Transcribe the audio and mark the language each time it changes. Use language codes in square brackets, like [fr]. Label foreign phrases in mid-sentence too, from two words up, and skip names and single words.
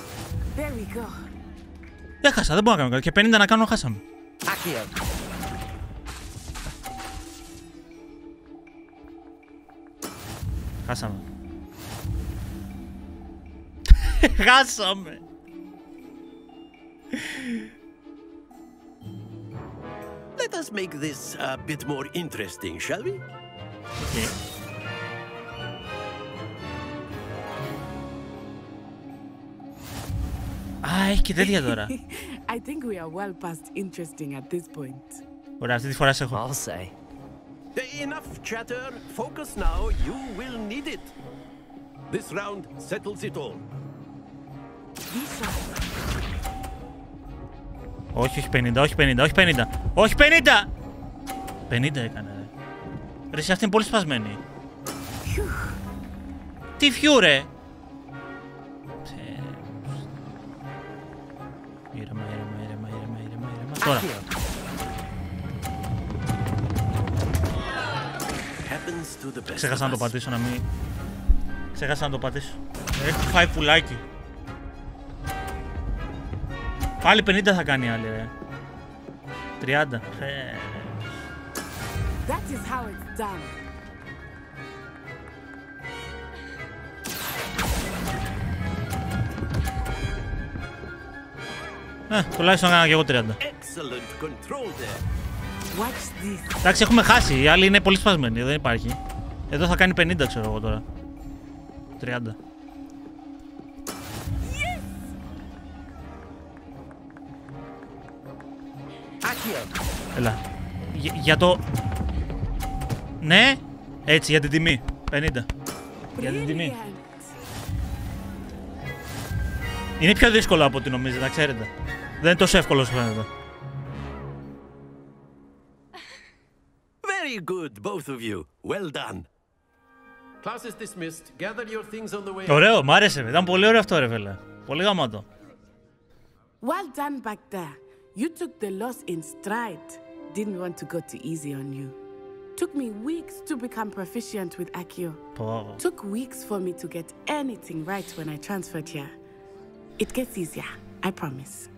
[el] Έχασα, δεν μπορώ να κάνω κάτι. Και 50 να κάνω, χάσαμε. Χάσαμε. Χάσαμε. [en] Let us make this a bit more interesting, shall we? [el] Okay. Α, έχει και τέτοια τώρα. [en] I think we are well past interesting at this point. [el] Ωραία, αυτή τη φορά σε έχω. [en] I'll say. Enough chatter. Focus now. You will need it. This round settles it all. [el] Όχι, όχι 50, όχι 50, όχι 50. Όχι 50! 50 έκανε, ρε. Ρε, αυτή είναι πολύ σπασμένη. Τι φιού, ρε. Ήρεμα. Τώρα. Ξέχασα να το πατήσω, να μην... Ξέχασα να το πατήσω. Έχω φάει πουλάκι. Πάλι 50 θα κάνει η άλλη, ρε. 30. [en] That is how it's done. [el] Τουλάχιστον έκανα και εγώ 30. Εντάξει, έχουμε χάσει. Η άλλη είναι πολύ σπασμένη. Δεν υπάρχει. Εδώ θα κάνει 50, ξέρω εγώ τώρα. 30. Έλα. Για το... Ναι. Έτσι, για την τιμή. 50. Για την τιμή. Είναι πιο δύσκολο από ό,τι νομίζετε, να ξέρετε. Δεν είναι τόσο εύκολο όσο φαίνεται. [en] Very good, both of you. Well done. Class is dismissed. Gather your things on the way. [el] Ωραίο, μ' άρεσε. Ήταν πολύ ωραίο αυτό, ρε φίλε. Πολύ γαμάτο. [en] Well done back there. You took the loss in stride. Didn't want to go too easy on you. Took me weeks to become proficient with Accio. Took weeks for me to get anything right when I transferred here. It gets easier, I promise.